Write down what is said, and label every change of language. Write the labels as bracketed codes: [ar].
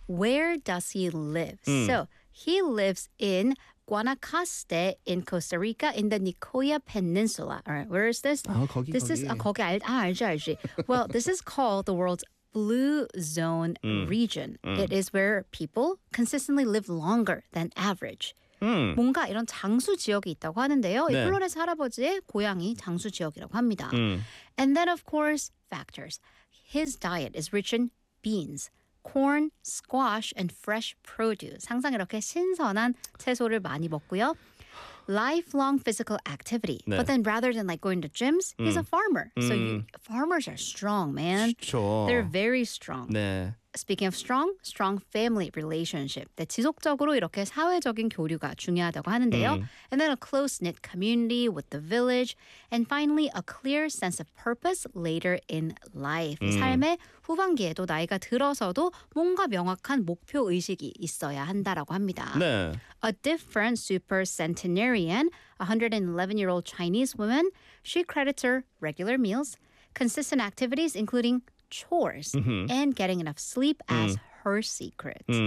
[en] Where does he live? Mm. So, he lives in Guanacaste in Costa Rica in the Nicoya Peninsula. All right, where is this? [ko] Oh, 거기, 거기. [en] This is, [ko] 거기, 알지, 알지. [en] Well, this is called the world's Blue Zone region. Mm. It is where people consistently live longer than average. [ko] 뭔가 이런 장수 지역이 있다고 하는데요. 네. 이 플로레스 할아버지의 고향이 장수 지역이라고 합니다. [en] And then of course factors. His diet is rich in beans, corn, squash, and fresh produce. [ko] 항상 이렇게 신선한 채소를 많이 먹고요. [en] Lifelong physical activity. 네. But then rather than like going to gyms, he's a farmer. So farmers are strong, man. [ko] 좋죠. [en] They're very strong. [ko] 네. [en] Speaking of strong, strong family relationship. [ko] 네, 지속적으로 이렇게 사회적인 교류가 중요하다고 하는데요. [en] And then a close-knit community with the village. And finally, a clear sense of purpose later in life. [ko] 삶의 후반기에도 나이가 들어서도 뭔가 명확한 목표 의식이 있어야 한다라고 합니다. 네. [en] A different super centenarian, 111-year-old Chinese woman, she credits her regular meals, consistent activities including chores and getting enough sleep as her secret.